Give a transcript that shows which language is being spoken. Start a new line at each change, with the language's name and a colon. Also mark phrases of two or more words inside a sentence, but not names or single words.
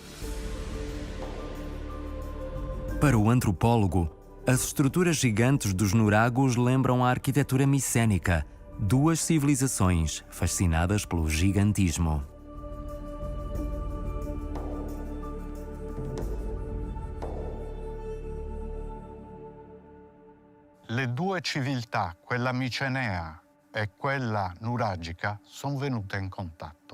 Portuguese: Para o antropólogo, as estruturas gigantes dos nuragos lembram a arquitetura micénica, duas civilizações fascinadas pelo gigantismo.
Italian: Le due civiltà, quella micenea e quella nuragica, sono venute in contatto.